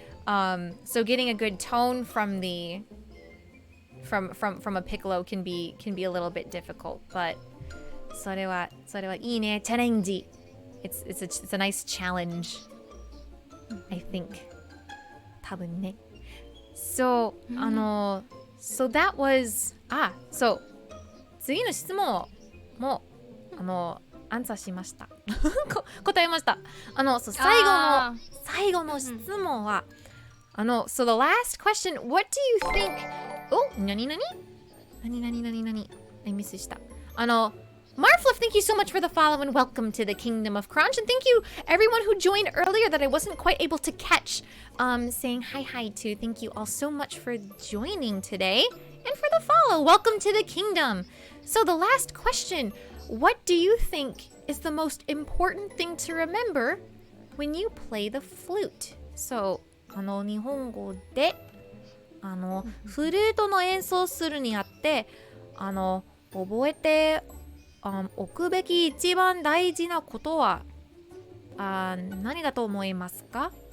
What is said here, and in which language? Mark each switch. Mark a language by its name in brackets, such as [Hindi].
[English] So getting a good tone from a piccolo can be a little bit difficult, but それはいいね、チャレンジ. It's a nice challenge, I think. [Japanese] 多分ね。 [English] So so that was so 次の質問もアンサーしました。 [Japanese] 答えました。 [English] そう最後の質問は so the last question, what do you think? [Japanese] 何 I miss した。 [English] Marfluf, thank you so much for the follow and welcome to the Kingdom of Crunch. And thank you everyone who joined earlier that I wasn't quite able to catch. Saying hi to. Thank you all so much for joining today and for the follow. Welcome to the Kingdom. So the last question, what do you think is the most important thing to remember when you play the flute? [Japanese] So, 日本語でフルートの演奏するにあって覚えておくべき一番大事なことは何だと思いますか？